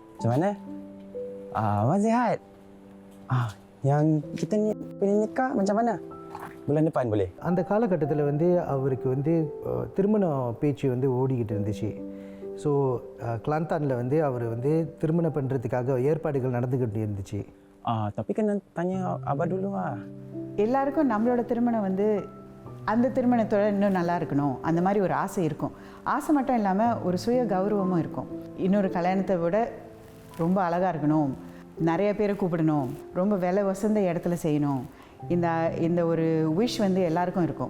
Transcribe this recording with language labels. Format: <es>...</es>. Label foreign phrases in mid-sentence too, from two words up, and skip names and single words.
<ta>அந்த காலகட்டத்தில் வந்து அவருக்கு வந்து திருமண பேச்சு வந்து ஓடிக்கிட்டு இருந்துச்சு. ஸோ கிளாந்தானில் வந்து அவர் வந்து திருமணம் பண்ணுறதுக்காக ஏற்பாடுகள் நடந்துக்கிட்டு இருந்துச்சு.</ta> <ms>tapi kan tanya abah dulu lah.</ms> <ta>எல்லாருக்கும் நம்மளோட திருமணம் வந்து அந்த திருமணத்தோட இன்னும் நல்லா இருக்கணும், அந்த மாதிரி ஒரு ஆசை இருக்கும். ஆசை மட்டும் இல்லாமல் ஒரு சுய கௌரவமும் இருக்கும். இன்னொரு கல்யாணத்தை விட ரொம்ப அழகாக இருக்கணும், நிறைய பேரை கூப்பிடணும், ரொம்ப விலை வசந்த இடத்துல செய்யணும், இந்த ஒரு விஷ் வந்து எல்லாருக்கும் இருக்கும்.</ta>